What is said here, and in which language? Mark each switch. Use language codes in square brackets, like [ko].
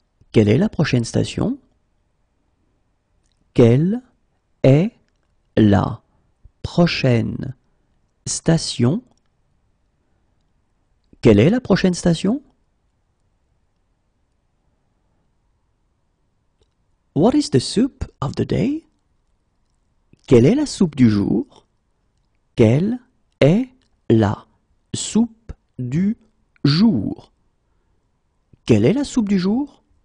[fr] Quelle est la prochaine station? Quelle est la prochaine station? Quelle est la prochaine station? [en] What is the soup of the day? [fr] Quelle est la soupe du jour? Quelle est la soupe du jour? Quelle est la soupe du jour?